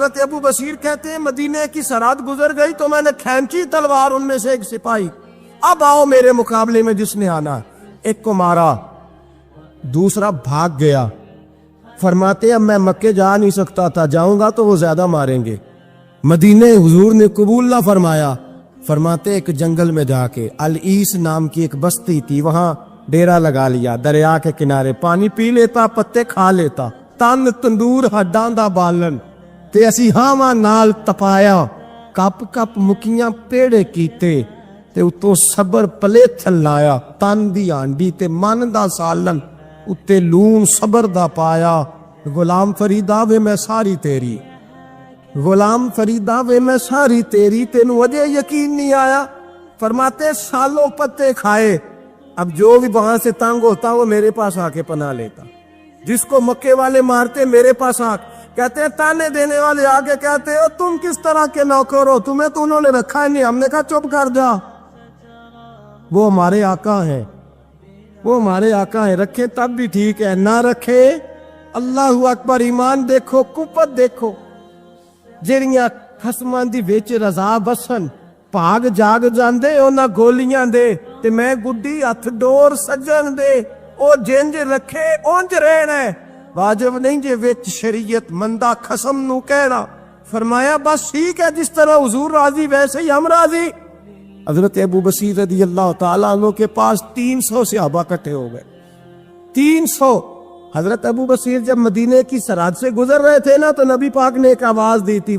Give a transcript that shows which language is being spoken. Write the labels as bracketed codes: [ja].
[ur] حضرت ابو بصیر کہتے ہیں مدینے کی سرحد گزر گئی تو میں نے کھینچی تلوار ان میں سے ایک سپاہی, اب آؤ میرے مقابلے میں جس نے آنا. ایک کو مارا, دوسرا بھاگ گیا. فرماتے اب میں مکے جا نہیں سکتا تھا, جاؤں گا تو وہ زیادہ ماریں گے. مدینے حضور نے قبول نہ فرمایا. فرماتے ایک جنگل میں جا کے العیس نام کی ایک بستی تھی, وہاں ڈیرا لگا لیا, دریا کے کنارے پانی پی لیتا, پتے کھا لیتا, [pa] تن تندور ہڈاں دا بالن تے اسی ہاواں نال تپایا, کپ کپ مکیاں پیڑے کیتے تے اتوں صبر پلے تھلایا, تن دی ہانڈی تے من دا سالن اتے لون صبر دا پایا. غلام فریدا وے میں ساری تیری, غلام فریدا وے میں ساری تیری, تینوں وجہ یقین نہیں آیا. [ur] فرماتے سالوں پتے کھائے, اب جو بھی وہاں سے تنگ ہوتا وہ میرے پاس آ کے پناہ لیتا. جس کو مکے والے مارتے میرے پاس آ کہتے ہیں, تانے دینے والے آگے کہتے ہو تم کس طرح کے نوکر ہو, تمہیں تو انہوں نے رکھا ہی نہیں. ہم نے کہا چپ کر جا, وہ ہمارے آقا ہیں, وہ ہمارے آقا ہیں, رکھے تب بھی ٹھیک ہے, نہ رکھے اللہ اکبر. ایمان دیکھو, کفت دیکھو, [pa] جڑیاں خصماں دی وچ رضا بسن بھاگ جاگ جاندے انہاں گولیاں دے, تے میں گڈی ہتھ ڈور سجن دے, او جنج رکھے اونج رہنا ہے. واجب نہیں جے وچ شریعت مندہ خصم نو کہنا. [ur] فرمایا بس ٹھیک ہے, جس طرح حضور راضی ویسے ہی ہم راضی. حضرت ابو بصیر رضی اللہ تعالیٰ عنہ کے پاس 300 صحابہ اکٹھے ہو گئے, 300. حضرت ابو بصیر جب مدینے کی سرحد سے گزر رہے تھے نا, تو نبی پاک نے ایک آواز دی تھی.